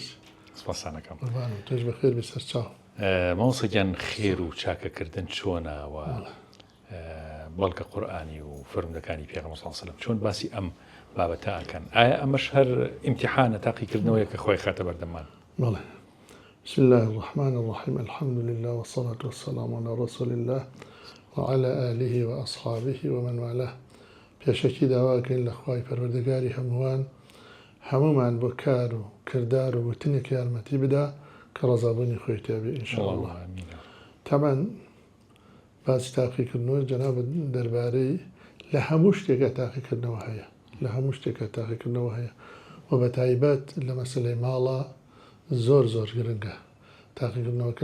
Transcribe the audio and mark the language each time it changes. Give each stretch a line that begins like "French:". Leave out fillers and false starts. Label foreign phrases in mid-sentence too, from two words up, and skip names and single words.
Central Kurdish: سپاسانەکەم. تۆش بەخێر بێ سەر چاو. مامۆستاگیان خێر و چاکەکردن چۆنەوە بەڵکە قورئانی و فەرمودەکانی پێغەمبەر
Arabic: صلی الله علیه و سلم
Central Kurdish: چۆن باسی ئەم بابەتە ئەکەن؟ ئایا ئەمەش هەر ئیمتیحانە تاقیکردنەوەیە کە خۆی خاتە بەردەمان؟ بەڵێ.
Arabic: بسم الله الرحمن الرحيم. الحمد لله والصلاة والسلام على رسول الله وعلى آله وأصحابه ومن والاه.
Central Kurdish: پێشەکی داواکەین لە خوای پەروەردگاری هەمومان بۆ کار و کردار و وتنێک یارمەتی بدا کە ڕەزابوونی خۆی تێبێ ئینشاءالله. طبعا باسی تاقیکردنەوە جەناب دەربارەی لە هەموو شتێکە تاقیکردنەوە هەیە، لە هەموو شتێکە تاقیکردنەوە هەیە و بە تایبەت لە مەسەلەی ماڵە زۆر گرنگە تاقیکردنەوەکە.